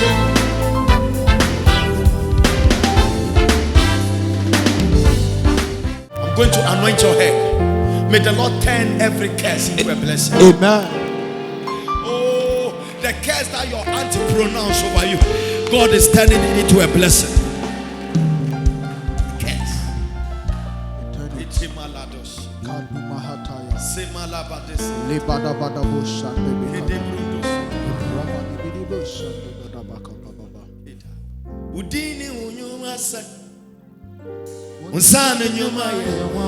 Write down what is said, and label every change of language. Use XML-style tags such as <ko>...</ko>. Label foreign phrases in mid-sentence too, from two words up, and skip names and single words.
<en>I'm going to anoint your head. May the Lord turn every curse into a blessing. Amen. Oh, the curse that your auntie pronounced over you, God is turning it into a blessing. Curse. Itimalados. Kadumahataya. Semalabades. Lebadabadabosha. Kedebrundos. Rabanibidibosha. Dabakababa. Udini unyuma se. Unsana nyuma ye.</en>